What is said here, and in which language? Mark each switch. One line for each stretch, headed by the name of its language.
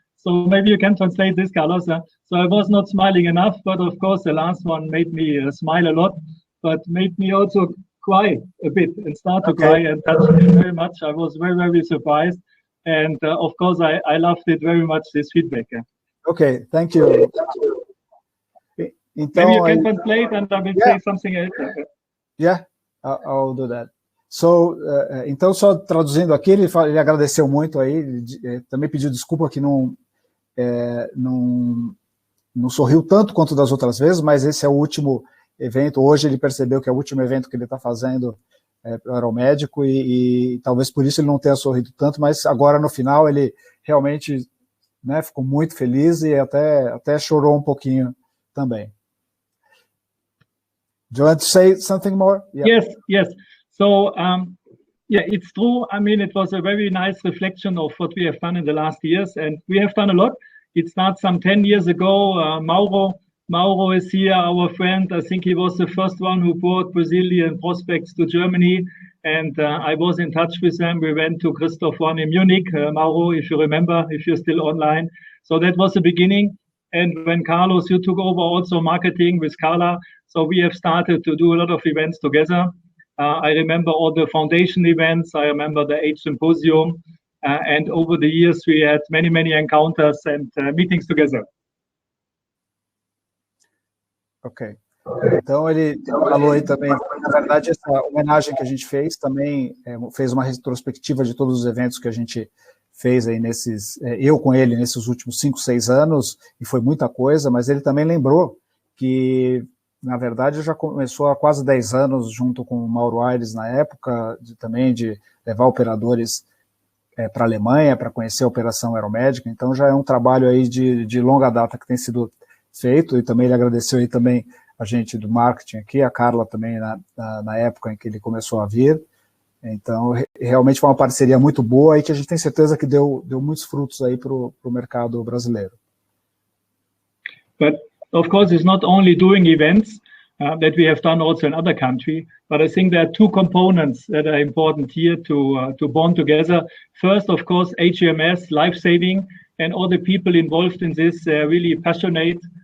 English: So maybe you can translate this, Carlos. So I was not smiling enough, but of course the last one made me smile a lot, but made me also cry a bit and start to cry and touch me very much. I was very, very surprised. And of course, I loved it very much, this feedback. Okay, thank you. Então, maybe you can translate and I will say something else. Yeah, I'll do that.
Portuguese: So, então, só traduzindo aqui, ele agradeceu muito aí, ele também pediu desculpa que não sorriu tanto quanto das outras vezes, mas esse é o último evento. Hoje ele percebeu que é o último evento que ele está fazendo para o Aeromédico e talvez por isso ele não tenha sorrido tanto, mas agora no final ele realmente, né, ficou muito feliz e até chorou um pouquinho também.
English: Do you want to say something more? Yeah. Yes. So, yeah, it's true. I mean, it was a very nice reflection of what we have done in the last years, and we have done a lot. It started some 10 years ago. Mauro is here, our friend. I think he was the first one who brought Brazilian prospects to Germany, and I was in touch with them. We went to Christoph One in Munich, Mauro, if you remember, if you're still online. So that was the beginning. And when Carlos, you took over also marketing with Carla, so we have started to do a lot of events together. I remember all the foundation events. I remember the H Symposium. And over the years, we had many, many encounters and meetings together. Ok.
Portuguese: Então, ele falou aí também, na verdade, essa homenagem que a gente fez também fez uma retrospectiva de todos os eventos que a gente fez aí eu com ele nesses últimos 5, 6 anos, e foi muita coisa, mas ele também lembrou que, na verdade, já começou há quase 10 anos, junto com o Mauro Aires, na época, também de levar operadores para a Alemanha, para conhecer a operação aeromédica, então já é um trabalho aí de longa data que tem sido feito, e também ele agradeceu aí também a gente do marketing aqui, a Carla também na época em que ele começou a vir, então realmente foi uma parceria muito boa e que a gente tem certeza que deu muitos frutos aí para o mercado brasileiro.
English: But of course it's not only doing events that we have done also in other countries, but I think there are two components that are important here to bond together. First, of course, HMS, life-saving, and all the people involved in this are really passionate.